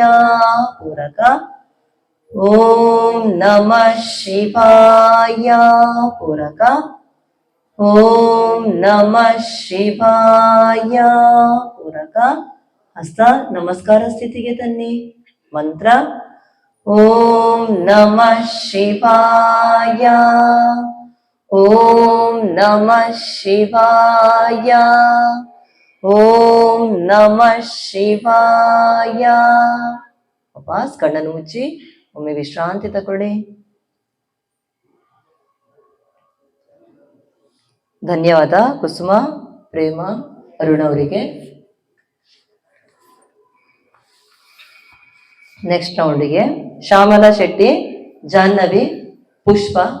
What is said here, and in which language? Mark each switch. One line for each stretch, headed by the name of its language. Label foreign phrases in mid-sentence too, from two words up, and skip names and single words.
Sanskrit: ಪೂರಕ. ಓಂ ನಮಃ ಶಿವಾಯ. ಪೂರಕ. ಓಂ ನಮಃ ಶಿವಾಯ.
Kannada: ಪೂರಕ. ಹಸ್ತ ನಮಸ್ಕಾರ ಸ್ಥಿತಿಗೆ ತನ್ನಿ.
Sanskrit: ಮಂತ್ರ ಓಂ ನಮಃ ಶಿವಾಯ. ಓಂ ನಮಃ ಶಿವಾಯ. ಓಂ ನಮಃ ಶಿವಾಯ.
Kannada: ವಾಪಸ್ ಕಣ್ಣನ್ನು ಮುಚ್ಚಿ ಒಮ್ಮೆ ವಿಶ್ರಾಂತಿ ತಗೊಳ್ಳಿ. ಧನ್ಯವಾದ ಕುಸುಮ, ಪ್ರೇಮ, ಅರುಣ್ ಅವರಿಗೆ.
English: next roundige
Kannada: ಶ್ಯಾಮಲಾ ಶೆಟ್ಟಿ, ಜಾಹ್ನವಿ, ಪುಷ್ಪ.